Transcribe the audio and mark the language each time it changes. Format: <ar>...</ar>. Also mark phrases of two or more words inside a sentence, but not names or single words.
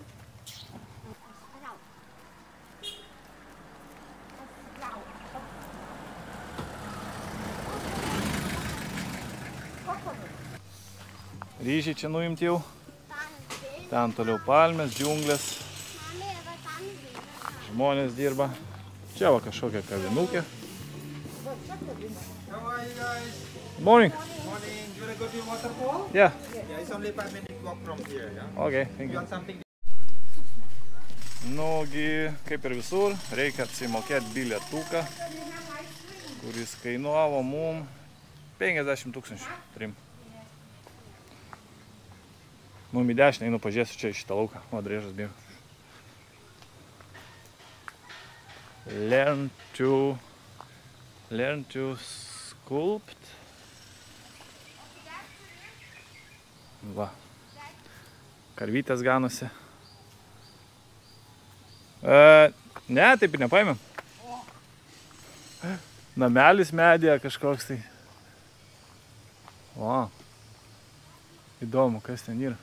<lt>Ryžiai čia nuimti jau. Ten toliau palmės, džiunglės. Žmonės dirba. Čia va kažkokia kavinukė.</lt> <en>Good morning. Morning. You wanna go to your waterfall? Yeah. Yeah, it's only 5 minutes walk from here, yeah? Okay, thank You you. want something?</en> <lt>Nugi, kaip ir visur, reikia atsimokėti bilietuką, kuris kainuavo mum 50 000 trim. Mum į dešinę einu pažiūrėsiu čia į šitą lauką. O, driežas bėga.</lt> <en>Learn to sculpt.</en> <lt>Va. Karvytės ganosi. Ne, taip ir nepaėmėm. Namelis medėje kažkoks tai. O. Įdomu, kas ten yra.</lt>